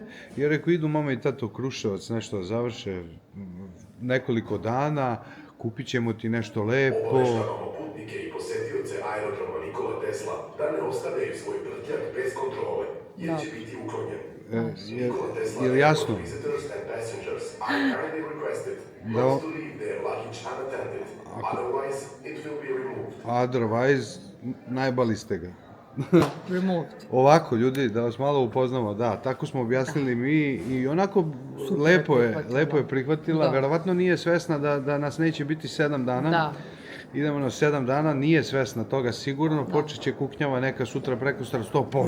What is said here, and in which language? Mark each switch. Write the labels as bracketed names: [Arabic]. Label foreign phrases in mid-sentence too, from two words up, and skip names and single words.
[Serbian] I ja rekao, idu mama i tato u Kruševac, nešto da završe nekoliko dana, kupit ćemo ti nešto lepo. Obaveštavamo putnike i posetioce aerodroma Nikola Tesla da ne ostavljaju svoj prtljak bez kontrole, jer će biti uklonjen. [English] Nikola Tesla Airport visitors and passengers are kindly requested not to leave their luggage unattended, otherwise it will be removed. Otherwise, [Serbian] najbali ste ga. [English] Removed. [Serbian] Ovako, ljudi, da vas malo upoznamo, da, tako smo objasnili mi i onako lepo je prihvatila, verovatno nije svesna da nas neće biti 7 dana. Da. Idemo na 7 dana, nije svesna toga sigurno, počet će kuknjava neka sutra, prekosutra 100%.